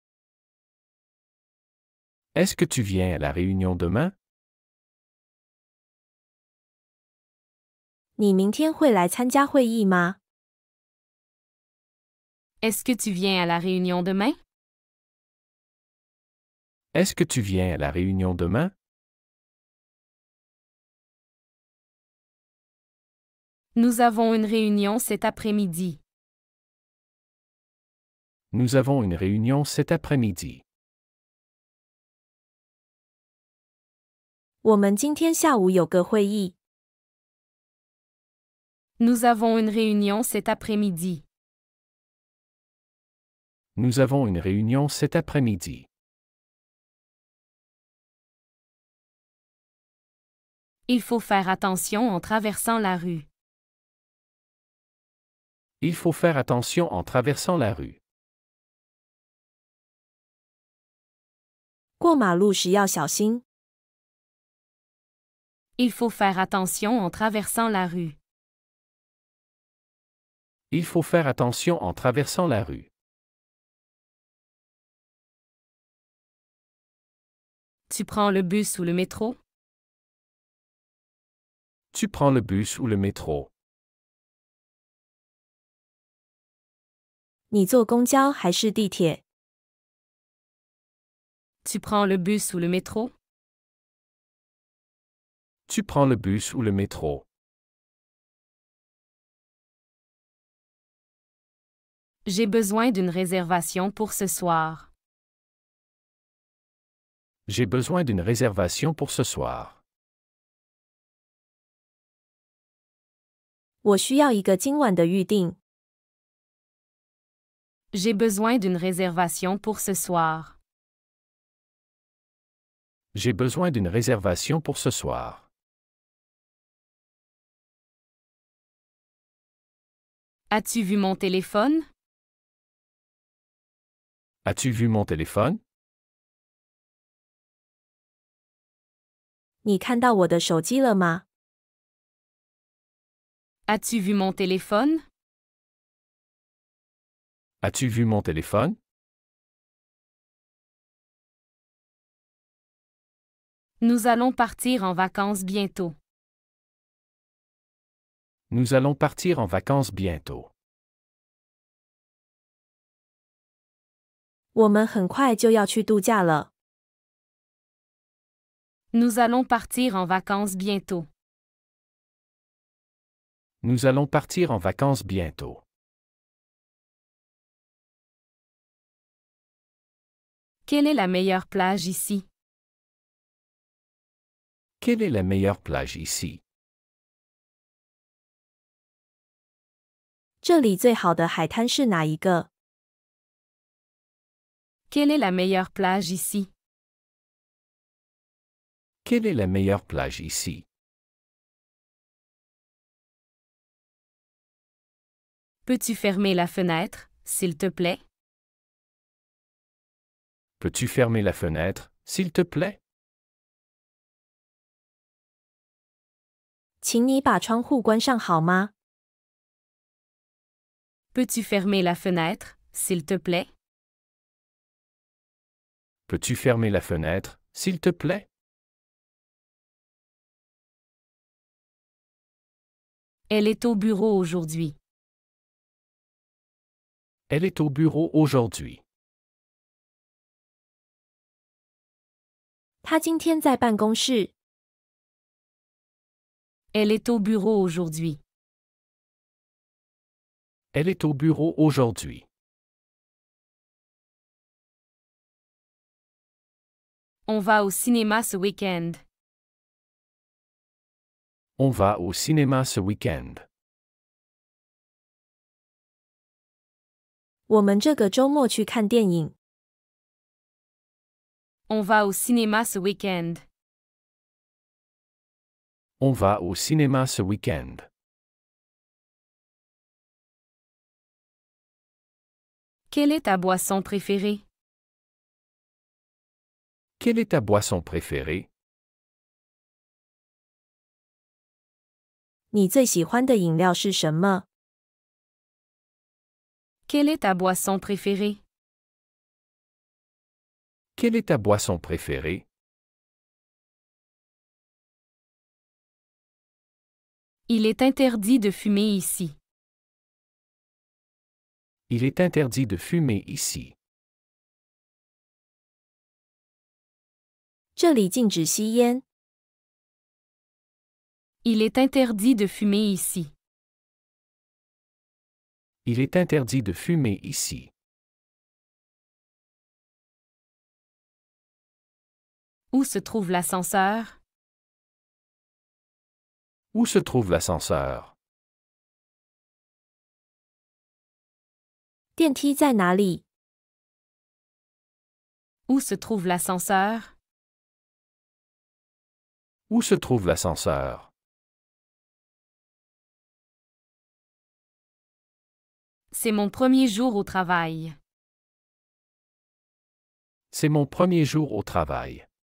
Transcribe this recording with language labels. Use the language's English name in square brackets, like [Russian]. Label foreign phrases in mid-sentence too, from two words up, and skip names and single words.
[French] Est-ce que tu viens à la réunion demain? [Chinese] 你明天会来参加会议吗？ [French] Est-ce que tu viens à la réunion demain? Est-ce que tu viens à la réunion demain? Nous avons une réunion cet après-midi. Nous avons une réunion cet après-midi. [Chinese] 我们今天下午有个会议。 [French] Nous avons une réunion cet après-midi. Nous avons une réunion cet après-midi. Il faut faire attention en traversant la rue. Il faut faire attention en traversant la rue. [Chinese] 过马路时要小心。 [French] Il faut faire attention en traversant la rue. Il faut faire attention en traversant la rue. Tu prends le bus ou le métro? Tu prends le bus ou le métro? [Chinese] 你坐公交还是地铁？ [French] Tu prends le bus ou le métro? Tu prends le bus ou le métro? J'ai besoin d'une réservation pour ce soir. J'ai besoin d'une réservation pour ce soir. [Chinese] 我需要一个今晚的预定。 [French] J'ai besoin d'une réservation pour ce soir. J'ai besoin d'une réservation pour ce soir. As-tu vu mon téléphone? As-tu vu mon téléphone? [Chinese] 你看到我的手机了吗？ [French] As-tu vu mon téléphone? As-tu vu mon téléphone? Nous allons partir en vacances bientôt. Nous allons partir en vacances bientôt. [Chinese] 我们很快就要去度假了。 [French] Nous allons partir en vacances bientôt. Nous allons partir en vacances bientôt. Quelle est la meilleure plage ici? Quelle est la meilleure plage ici? [Chinese] 这里最好的海滩是哪一个？ [French] Quelle est la meilleure plage ici? Quelle est la meilleure plage ici? Peux-tu fermer la fenêtre, s'il te plaît? Peux-tu fermer la fenêtre, s'il te plaît? [Chinese] 请你把窗户关上好吗？ [French] Peux-tu fermer la fenêtre, s'il te plaît? Peux-tu fermer la fenêtre, s'il te plaît? Elle est au bureau aujourd'hui. Elle est au bureau aujourd'hui. [Chinese] 他今天在办公室。 [French] Elle est au bureau aujourd'hui. Elle est au bureau aujourd'hui. On va au cinéma ce week-end. On va au cinéma ce week-end. [Chinese] 我们这个周末去看电影。 [French] On va au cinéma ce week-end. On va au cinéma ce week-end. Quelle est ta boisson préférée? Quelle est ta boisson préférée? [Chinese] 你最喜欢的饮料是什么？ [French] Quelle est ta boisson préférée? Quelle est ta boisson préférée? Il est interdit de fumer ici. Il est interdit de fumer ici. [Chinese] 这里禁止吸烟。 [French] Il est interdit de fumer ici. Il est interdit de fumer ici. Où se trouve l'ascenseur? Où se trouve l'ascenseur? [Chinese] 电梯在哪里？ [French] Où se trouve l'ascenseur? Où se trouve l'ascenseur? C'est mon premier jour au travail. C'est mon premier jour au travail.